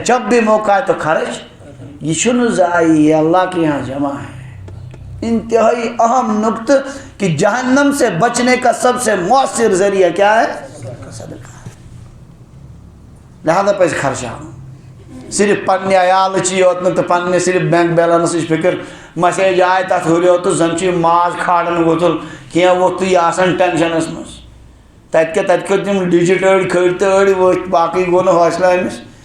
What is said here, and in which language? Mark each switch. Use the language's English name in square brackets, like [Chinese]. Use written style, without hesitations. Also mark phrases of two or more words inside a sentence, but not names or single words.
[Urdu] جب بھی موقع آئے تو خرچ. [Kashmiri] یہ چھُنہٕ ضایع [Urdu] یہ اللہ کے یہاں جمع ہے. انتہائی اہم نقطہ کہ جہنم سے بچنے کا سب سے مؤثر ذریعہ کیا ہے صدقہ ہے. [Kashmiri] لہذا پزِ خرچاوُن. صرف پننہِ عیالٕچی یوت نہٕ تہٕ پننہِ صرف بینک بیلنسٕچ فکر. مسیج آے تتھ ہُریو تہٕ زن چھُ ماز کھالن ووتُل کینٛہہ ووٚتھ تہٕ یہِ آسان ٹینشنس منٛز. تتہِ کٔرۍ تِم ڈِجِٹ أڑۍ کھٔڑۍ تہٕ أڑۍ ؤتھۍ باقٕے گوٚو نہٕ حوصلہ أمِس.